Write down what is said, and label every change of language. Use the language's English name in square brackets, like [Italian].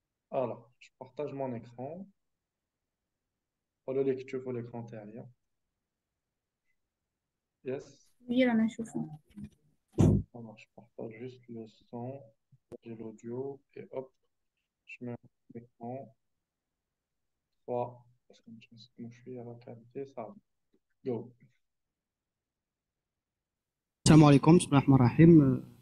[French] Alors, je partage mon écran. [Arabic] ولا ليك تشوفوا l'écran تاعي. [English] Yes. [Arabic] Oui, أنا أشوفه. [French] Alors, je partage juste le son et l'audio et hop, je mets l'écran. 3, parce que je suis à la qualité, ça va. Go. [Arabic] Salam alaikum, bismillahirrahmanirrahim.